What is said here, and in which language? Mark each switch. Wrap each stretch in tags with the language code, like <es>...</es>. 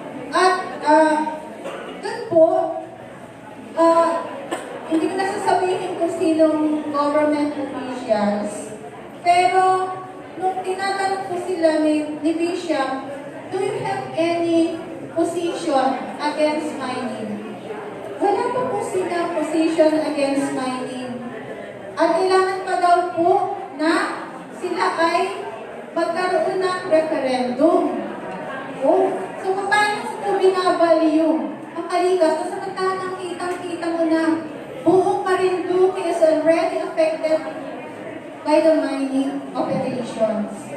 <tl>At dun po, hindi ko nasasabihin kung sinong government officials, pero nung tinatanong po sila ni Bishop,</tl> <en>do you have any position against mining?</en> <tl>Wala pa po silang position against mining. At kailangan pa daw po na sila ay magkaroon ng referendum. Oh, so paano po binavalue ang Kaligas? So samantalang kitang-kita mo na buong Marinduque</tl> <en>is already affected by the mining operations.</en>